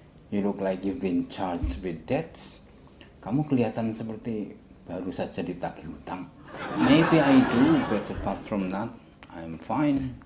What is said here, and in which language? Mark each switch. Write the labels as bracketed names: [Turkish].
[English] You look like you've been charged with debts. [Indonesian] Kamu kelihatan seperti baru saja ditagih hutang. [English] Maybe I do, but apart from that, I'm fine.